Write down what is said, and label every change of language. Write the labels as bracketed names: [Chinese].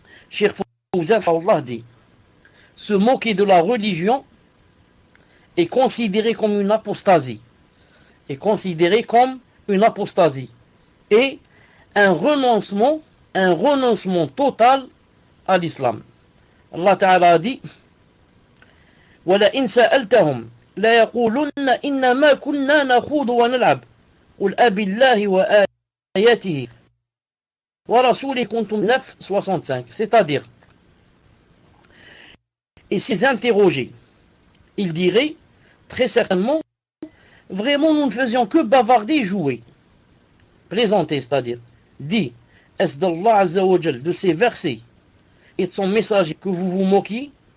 [French] Cheikh Fawzan dit: se moquer de la religion est considéré comme une apostasie, et un renoncement total à l'islam. Allah Ta'ala a dit: [Arabic] وَلَئِنْ سَأَلْتَهُمْ لَيَقُولُنَّ إِنَّمَا كُنَّا نَخُوضُ وَنَلْعَبُ قُلْ أَبِاللَّهِ وَآيَاتِهِ وَرَسُولِهِ كُنْتُمْ 9:65. [French] C'est-à-dire, et s'ils interrogeaient, ils diraient très certainement: vraiment nous ne faisions que bavarder et jouer, plaisanter, c'est-à-dire. Dit: est-ce d'Allah Azza wa Jal, de ses versets et de son messager que vous vous moquiez?